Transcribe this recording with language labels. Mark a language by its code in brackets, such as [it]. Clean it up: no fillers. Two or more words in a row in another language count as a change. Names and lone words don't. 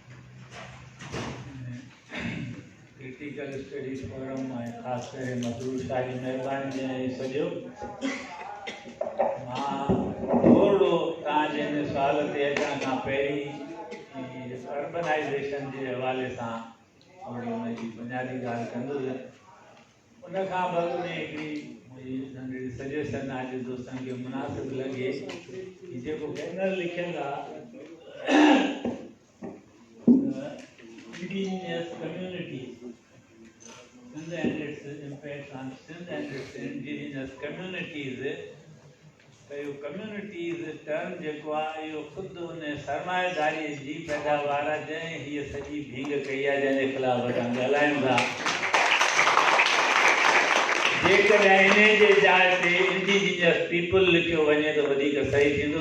[sd] क्रिटिकल स्टडीज़ फोरम ऐं ख़ासि करे मसरूर शाह जी महिरबानी ऐं सॼो मां थोरो तव्हांजे हिन सुवाल ते अचण खां पहिरीं अर्बनाइज़ेशन जे हवाले सां थोरी हुनजी बुनियादी ॻाल्हि कंदुसि। उन खां बॻ में हिकिड़ी मुंहिंजी नंढड़ी सजेशन आहे जो दोस्तनि खे मुनासिबु लॻे कि जेको पैनल लिखियलु आहे [en] indigenous communities, Sindh and its impact on Sindh and its indigenous communities, [sd] त इहो [en] communities term [sd] जेको आहे इहो ख़ुदि उन सरमाएदारी जी पैदावार आहे जंहिं हीअ सॼी भींग कई आहे जंहिंजे ख़िलाफ़ असां ॻाल्हायूं था। जेकॾहिं इन जे जाइ ते [en] indigenous people [sd] लिखियो वञे त वधीक सही थींदो।